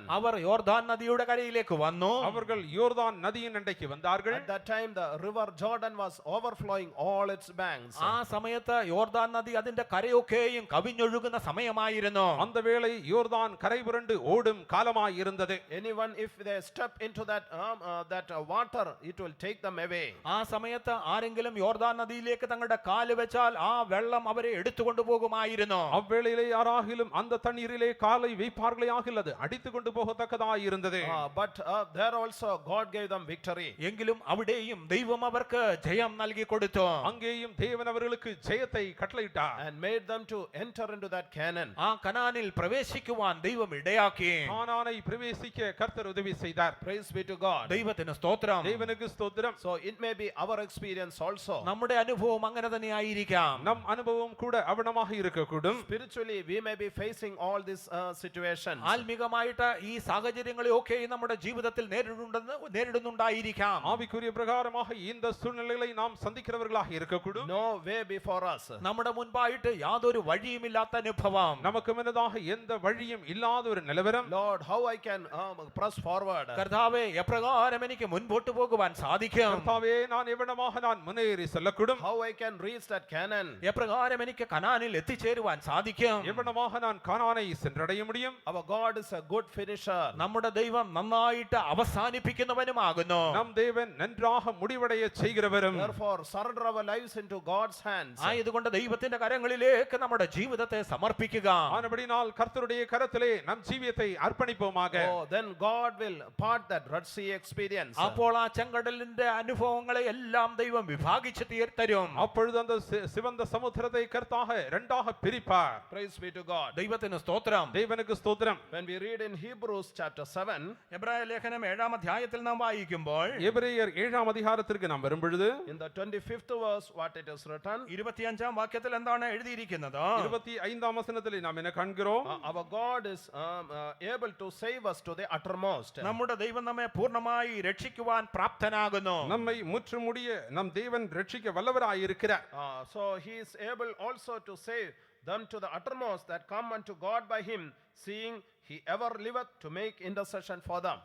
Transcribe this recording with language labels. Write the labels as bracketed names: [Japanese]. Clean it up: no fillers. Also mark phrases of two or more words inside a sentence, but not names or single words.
[Malayalam] അവർ യോർദാൻ നദിയുടെ കരയിലേക്ക് വന്നു. [Tamil] அவர்கள் யோர்தான் நதியின் அண்டைக்கு வந்தார்கள். [English] At that time the river Jordan was overflowing all its banks. [Malayalam] ആ സമയത്ത് യോർദാൻ നദി അതിന്റെ കരയൊക്കെയും കവിഞ്ഞൊഴുകുന്ന സമയമായിരുന്നു. [Tamil] அந்த வேளை யோர்தான் கரை புரண்டு ஓடும் காலமாய் இருந்தது. [English] Anyone if they step into that water, it will take them away. [Malayalam] ആ സമയത്ത് ആരെങ്കിലും യോർദാൻ നദിയിലേക്ക് തങ്ങളുടെ കാല് വെച്ചാൽ ആ വെള്ളം അവരെ എടുത്തുകൊണ്ടു പോകുമായിരുന്നു. [Tamil] அவ்வேளையிலே யாராகிலும் அந்த தண்ணீரிலே காலை வைப்பார்களே ஆகில் அது அடித்து கொண்டு போகத்தக்கதாய் இருந்தது. [English] But there also God gave them victory. [Malayalam] എങ്കിലും അവിടെയും ദൈവം അവർക്ക് ജയം നൽകി കൊടുത്തു. [Tamil] அங்கேயும் தேவன் அவர்களுக்கு ஜெயத்தை கட்டளையிட்டார். [English] And made them to enter into that Canaan. [Malayalam] ആ കനാനിൽ പ്രവേശിക്കുവാൻ ദൈവം ഇടയാക്കി. [Tamil] கானானை பிரவேசிக்க கர்த்தர் உதவி செய்தார். [English] Praise be to God. [Malayalam] ദൈവത്തിന് സ്തോത്രം. [Tamil] தேவனுக்கு ஸ்தோத்திரம். [English] So it may be our experience also. [Malayalam] നമ്മുടെ അനുഭവം അങ്ങനെ തന്നെ ആയിരിക്കാം. [Tamil] நம் அனுபவம் கூட அவனமாக இருக்கக்கூடும். [English] Spiritually we may be facing all these situations. [Malayalam] ആത്മീകമായിട്ട് ഈ സാഹചര്യങ്ങളെയൊക്കെ നമ്മുടെ ജീവിതത്തിൽ നേരിടുന്നുണ്ടായിരിക്കാം. [Tamil] ஆவிக்குரிய பிரகாரமாக இந்த சூழ்நிலைகளை நாம் சந்திக்கிறவர்களாக இருக்கக்கூடும். [English] No way before us. [Malayalam] നമ്മുടെ മുൻപായിട്ട് യാതൊരു വഴിയുമില്ലാത്ത അനുഭവം. [Tamil] நமக்கு முன்னதாக எந்த வழியும் இல்லாத ஒரு நிலவரம். [English] Lord, how I can press forward. [Malayalam] കർത്താവേ, എപ്രകാരം എനിക്ക് മുൻപോട്ട് പോകുവാൻ സാധിക്കും? [Tamil] கர்த்தாவே, நான் எவ்வளவாக நான் முன்னேறி செல்லக்கூடும். [English] How I can reach that Canaan. [Malayalam] എപ്രകാരം എനിക്ക് കനാനിൽ എത്തിച്ചേരുവാൻ സാധിക്കും? [Tamil] எவ்வளவாக நான் கானானை சென்றடைய முடியும். [English] Our God is a good finisher. [Malayalam] നമ്മുടെ ദൈവം നന്നായിട്ട് അവസാനിപ്പിക്കുന്നവനുമാകുന്നു. [Tamil] நம் தேவன் நன்றாக முடிவடைய செய்கிறவரும். [English] Therefore surrender our lives into God's hands. [Malayalam] ആയതുകൊണ്ട് ദൈവത്തിന്റെ കരങ്ങളിലേക്ക് നമ്മുടെ ജീവിതത്തെ സമർപ്പിക്കുക. [Tamil] ஆனபடினால் கர்த்தருடைய கரத்திலே நம் ஜீவியத்தை அர்ப்பணிப்போமாக. [English] Oh, then God will part that Red Sea experience. [Malayalam] അപ്പോൾ ആ ചെങ്കടലിന്റെ അനുഭവങ്ങളെ എല്ലാം ദൈവം വിഭാഗിച്ച് തരും. [Tamil] அப்பொழுது அந்த சிவந்த சமுத்திரத்தை கர்த்தராக இரண்டாக பிரிப்பார். [English] Praise be to God. [Malayalam] ദൈവത്തിന് സ്തോത്രം. [Tamil] தேவனுக்கு ஸ்தோத்திரம். [English] When we read in Hebrews chapter 7, [Malayalam] എബ്രായ ലേഖനം 7-ാം അധ്യായത്തിൽ നാം വായിക്കുമ്പോൾ [Tamil] எபிரேயர் 7ஆம் அதிகாரத்திற்கு நாம் வரும்பொழுது [English] in the 25th verse what it is written, [Malayalam] 25-ാം വാക്യത്തിൽ എന്താണ് എഴുതിയിരിക്കുന്നത്? [Tamil] 25ஆம் வசனத்திலே நாம் என்ன காண்கிறோம்? [English] our God is able to save us to the uttermost. [Malayalam] നമ്മുടെ ദൈവം നമ്മെ പൂർണ്ണമായി രക്ഷിക്കുവാൻ പ്രാപ്തനാകുന്നു. [Tamil] நம்மை முற்றுமுடிய நம் தேவன் ரட்சிக்க வல்லவராய் இருக்கிறார். [English] So he is able also to save them to the uttermost that come unto God by him, seeing he ever liveth to make intercession for them.